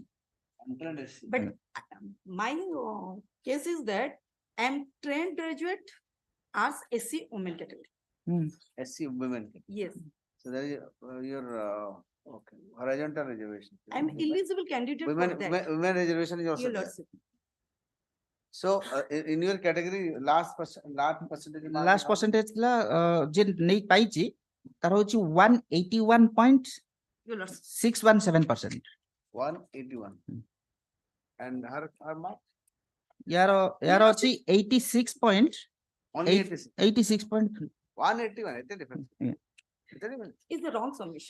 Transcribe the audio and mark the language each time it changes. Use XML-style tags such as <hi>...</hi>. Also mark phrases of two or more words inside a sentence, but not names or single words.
<en>but my case is that I'm trained graduate as SC women category. SC women. Yes, So there is your okay horizontal reservation. I'm eligible candidate for Women that. women reservation is also Your there. lordship. So in your category last percentage. Last percentage</en> <or>ଥିଲା ଯେ ନେଇ ପାଇଛି ତାର ହଉଛି 181.617%.</or> <en>Your lordship. 181. And her mark?</en> <or>यार ଅଛି 86 point</or> <en>Only 86. 86.3. 181. It's a difference. Yeah. It's a difference. It's the wrong submission.</en>